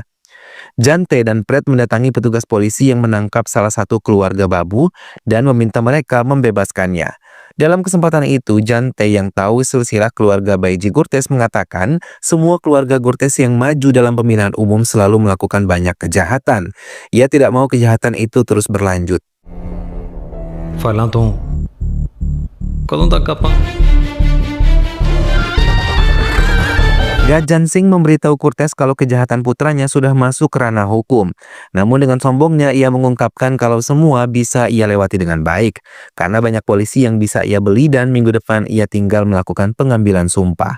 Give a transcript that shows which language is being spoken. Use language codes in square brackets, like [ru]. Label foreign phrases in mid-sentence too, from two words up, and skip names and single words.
[id] Jante dan Fred mendatangi petugas polisi yang menangkap salah satu keluarga Babu dan meminta mereka membebaskannya. Dalam kesempatan itu, Jante yang tahu silsilah keluarga Baiji Gurtes mengatakan semua keluarga Gurtes yang maju dalam pemilihan umum selalu melakukan banyak kejahatan. Ia tidak mau kejahatan itu terus berlanjut. [pa] ਫਾਈਲਾਂ ਤੋ ਕਦੋਂ ਤਕ ਆਪਾਂ [id] Gajan Singh memberitahu Gurtes kalau kejahatan putranya sudah masuk ke ranah hukum. Namun dengan sombongnya ia mengungkapkan kalau semua bisa ia lewati dengan baik, karena banyak polisi yang bisa ia beli dan minggu depan ia tinggal melakukan pengambilan sumpah.